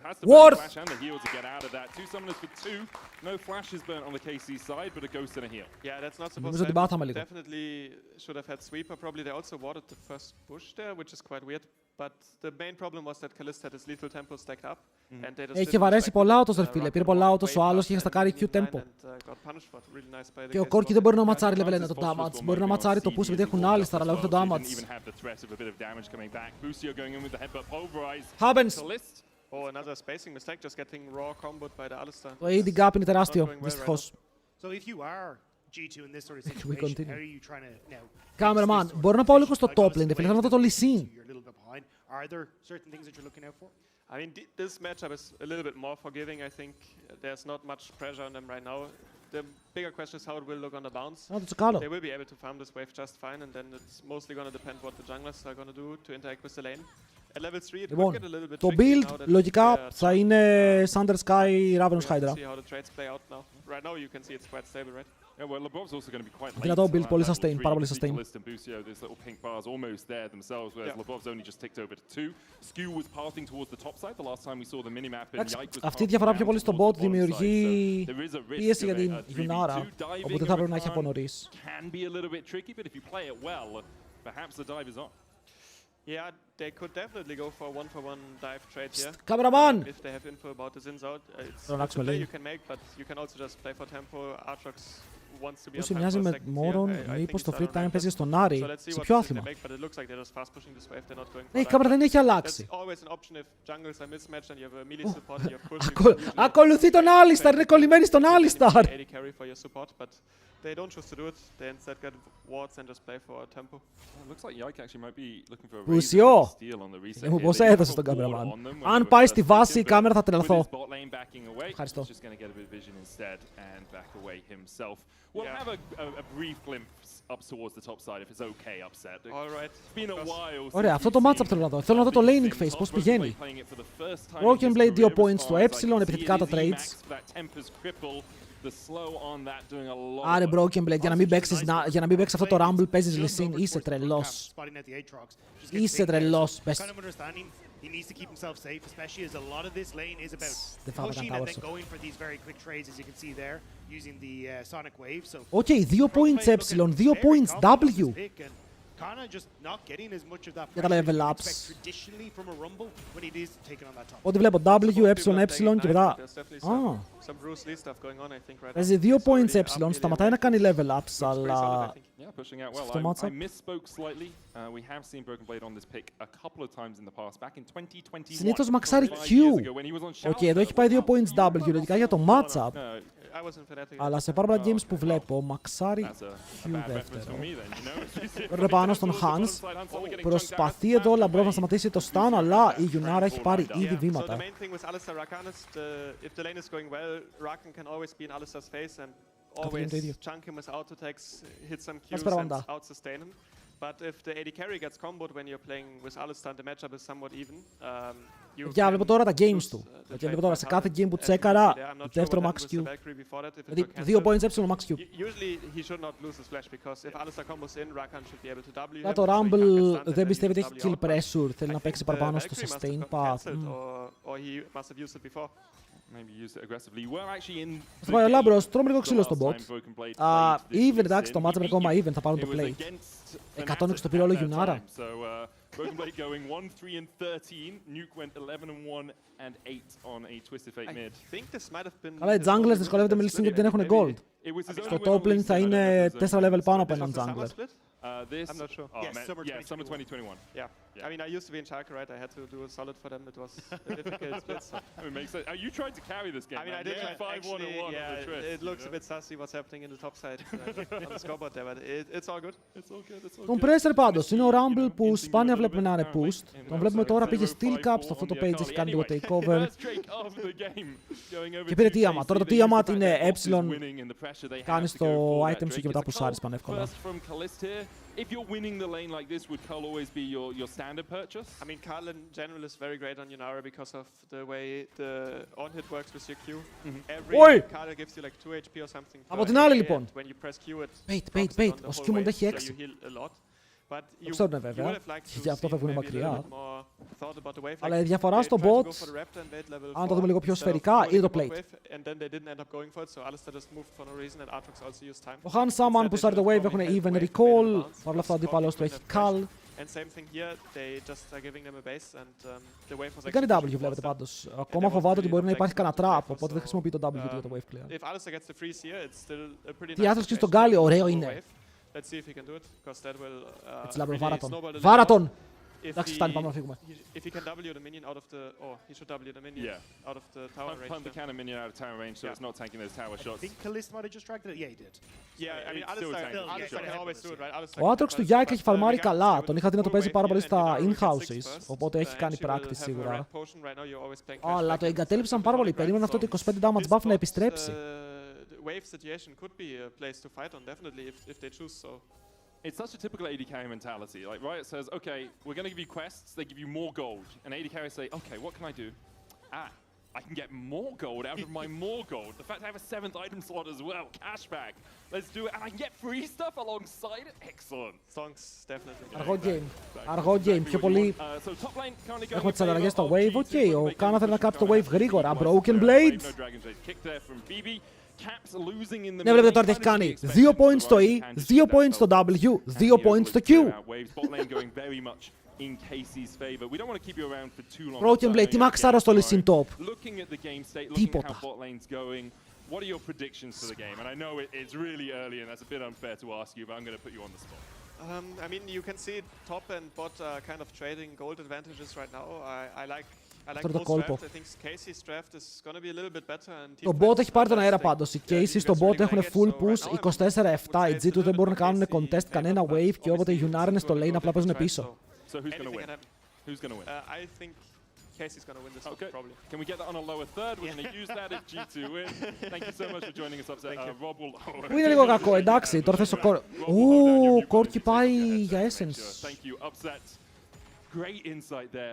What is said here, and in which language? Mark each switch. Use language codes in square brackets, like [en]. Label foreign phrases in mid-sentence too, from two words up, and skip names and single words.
[en] Has to burn the flash and the heal to get out of that. 2 summoners for 2. No flashes burnt on the KC side, but a ghost and a heal. Yeah, that's not supposed to happen. Definitely should have had sweeper. Probably they also warded the first push there, which is quite weird. But the main problem was that Kalista had his lethal tempo stacked up. And they just [el] Είχε βαρέσει πολλά autos, ρε φίλε. Πήρε πολλά autos ο άλλος και είχε στακάρει [en] Q tempo. [el] Και ο Corki δεν μπορεί να ματσάρει level 1 το damage. Μπορεί να ματσάρει το push επειδή έχουν Alistar, αλλά όχι το damage. Happens! [en] Oh, another spacing mistake, just getting raw comboed by the Alistar. [el] Το [en] AD gap [el] είναι τεράστιο, δυστυχώς. [en] So if you are G2 in this sort of situation, how are you trying to now? [el] Cameraman, μπορώ να πάω λίγο στο [en] top lane, [el] θέλω να δω το Lee Sin. [en] Are there certain things that you're looking out for? I mean, this matchup is a little bit more forgiving. I think there's not much pressure on them right now. The bigger question is how it will look on the bounce. They will be able to farm this wave just fine, and then it's mostly going to depend what the junglers are going to do to interact with the lane. At level 3, it will get a little bit [el] το [en] tricky build now that [el] λογικά θα είναι Thunder Sky, Ravenous Hydra. [en] See how the trades play out now. Right now you can see it's quite stable, right? Yeah, well, Labrov's also going to be quite late. [el] Δυνατό build, πολύ sustain, πάρα πολύ sustain. [en] These little pink bars almost there themselves, whereas Labrov's only just ticked over to 2. Skew was passing towards the top side the last time we saw the minimap, and Yike was [el] αυτή η διαφορά πιο πολύ στο bot δημιουργεί πίεση για την Yunara, οπότε θα πρέπει να έχει από νωρίς. [en] Can be a little bit tricky, but if you play it well, perhaps the dive is on. Yeah, they could definitely go for a 1-for-1 dive trade here. Cameraman! If they have info about the Zins out, it's a play you can make, but you can also just play for tempo. Aatrox wants to be on [el] Όσο [en] time [el] μοιάζει [en] for [el] με [en] a second [el] μόρον, μήπως το [en] free time [el] παίζει στον Άρη, σε ποιο άθλημα. Η κάμερα δεν έχει αλλάξει. Ακολουθεί τον Alistar, είναι κολλημένη στον Alistar. [en] They don't choose to do it. They instead get wards and just play for tempo. Looks like Yike actually might be looking for a [el] Πουσιό! [en] steal on the reset. [el] Δεν μου πώς έδωσε τον cameraman. Αν πάει στη βάση η κάμερα θα τρελαθώ. Ευχαριστώ. [en] We'll have a brief glimpse up towards the top side if it's okay upset. All right. It's been a while. [el] Ωραία, αυτό το matchup θέλω να δω. Θέλω να δω το [en] laning phase, [el] πώς πηγαίνει. Broken Blade 2 points στο έψιλον, επιθετικά τα trades. Άρε Broken Blade, για να μην παίξεις αυτό το Rumble παίζεις Lee Sin, είσαι τρελός. Είσαι τρελός. [en] He needs to keep himself safe, especially as a lot of this lane is about pushing and then going for these very quick trades, as you can see there, using the sonic wave. So, okay, 2 points epsilon, 2 points W. Kind of just not getting as much of that [el] Για τα level ups. [en] traditionally from a rumble when he is taking on that top. [el] Ό,τι βλέπω W, epsilon και μετά. Παίζει 2 points epsilon, σταματάει να κάνει [en] level ups, [el] αλλά... στο matchup. [en] We have seen Broken Blade on this pick a couple of times in the past. Back in 2021. [el] Συνήθως μαξάρει Q. Οκ, εδώ έχει πάει 2 points W, λογικά για το matchup. Αλλά σε πάρα πολλά games που βλέπω, μαξάρει Q δεύτερο. Παίρνει πάνω στον Hans. Προσπαθεί εδώ ο Λαμπρός να σταματήσει το stun, αλλά η Yunara έχει πάρει ήδη βήματα. Καθηγαίνει το ίδιο. Μας παραπαντά. [en] But if the AD carry gets comboed when you're playing with Alistar, the matchup is somewhat even. [el] Για βλέπω τώρα τα games του. Γιατί βλέπω τώρα σε κάθε game που τσέκαρα, δεύτερο [en] max Q. [el] Δηλαδή 2 points έψιλο [en] max Q. [el] Για το Rumble δεν πιστεύει ότι έχει [en] kill pressure, [el] θέλει να παίξει παραπάνω στο [en] sustain path. [el] Θα πάει ο Λάμπρος, τρώμε λίγο ξύλο στο bot. Even, εντάξει, το matchup είναι ακόμα even, θα πάρουν το play. 106 το πήρε όλο η Yunara. [en] Broken Blade going 1-3-13. Nuke went 11-1-8 on a Twisted Fate mid. [el] Καλά, οι junglers δυσκολεύονται με λύση γιατί δεν έχουν gold. Στο [en] top lane [el] θα είναι 4 level πάνω από έναν jungler. [en] I'm not sure. Yeah, summer 2021. Yeah. I mean, I used to be in Schalke, right? I had to do a solid for them. It was a difficult split. So. It makes sense. You tried to carry this game. I mean, I did try. Actually, yeah, it looks a bit sussy what's happening in the top side on the scoreboard there, but it's all good. It's all good. It's all good. [el] Τον Pressure πάντως είναι ο Rumble που σπάνια βλέπουμε να είναι pushed. Τον βλέπουμε τώρα πήγε Steel Cup, στο αυτό το page έχει κάνει λίγο takeover. Και πήρε Tiamat. Τώρα το Tiamat είναι έψιλον. Κάνει το item σου και μετά πουσάρεις πανεύκολα. [en] If you're winning the lane like this, would Carl always be your standard purchase? I mean, Carl in general is very great on Yunara because of the way the on-hit works with your Q. Every Carl gives you like 2 HP or something. [el] Από την άλλη λοιπόν. [en] When you press Q, Bait. [el] Ο Skimon έχει 6. Το ξέρουν βέβαια, γι' αυτό φεύγουν μακριά. Αλλά η διαφορά στο bot, αν το δούμε λίγο πιο σφαιρικά, είναι το plate. Ο Han Saman που στάρει το wave έχουν [en] even recall, [el] παρ' όλα αυτά ο αντίπαλος του έχει call. Δεν κάνει W βλέπετε πάντως. Ακόμα φοβάται ότι μπορεί να υπάρχει κανένα trap, οπότε δεν χρησιμοποιεί το W για το wave clear. Τι άθρος στον Γκάλι, ωραίο είναι. [en] Let's see if he can do it, because that will [el] έτσι Λάμπρο, βάρα τον. Εντάξει, φτάνει, πάμε να φύγουμε. [en] If he can W the minion out of the, he should W the minion out of the tower range. Punt the cannon minion out of tower range, so it's not tanking those tower shots. I think Kalista might have just dragged it. Yeah, he did. Yeah, I mean, Alistar can always do it, right? [el] Ο Aatrox του Yike έχει φαρμάρει καλά. Τον είχα δει να το παίζει πάρα πολύ στα in-houses, οπότε έχει κάνει practice σίγουρα. Αλλά το εγκατέλειψαν πάρα πολύ. Περίμεναν αυτό το 25 [en] damage buff [el] να επιστρέψει. [en] Wave situation could be a place to fight on, definitely, if they choose so. It's such a typical AD carry mentality. Like Riot says, okay, we're going to give you quests, they give you more gold. And AD carriers say, okay, what can I do? I can get more gold out of my more gold. The fact I have a 7th item slot as well, cashback. Let's do it. And I can get free stuff alongside it. Excellent. Songs, definitely. [el] Αργό game, πιο πολύ. Έχουμε τις ανταλλαγές στο wave, ok. Ο Κάνα θέλει να κάψει το wave γρήγορα. Broken Blade. Ναι, βλέπετε τώρα τι έχει κάνει. 2 points στο E, 2 points στο W, 2 points στο Q. Broken Blade, τι μαξάρα στο listen top. Τίποτα. [en] What are your predictions for the game? And I know it's really early and that's a bit unfair to ask you, but I'm going to put you on the spot. I mean, you can see top and bot are kind of trading gold advantages right now. I like both draft. I think Casey's draft is going to be a little bit better. [el] Το bot έχει πάρει τον αέρα πάντως. Οι Casey στο bot έχουν [en] full push [el] 24-7. Οι G2 δεν μπορούν να κάνουν contest κανένα wave και όποτε οι Yunara είναι στο lane απλά παίζουν πίσω. [en] So who's going to win? Who's going to win? I think Casey's going to win this one, probably. Can we get that on a lower third? We're going to use that if G2 win. Thank you so much for joining us, Upset. Rob will... [el] Που είναι λίγο κακό, εντάξει. Τώρα θες ο Κόρ... Ου, Κόρκι πάει για Essence. [en] Thank you, Upset. Great insight there.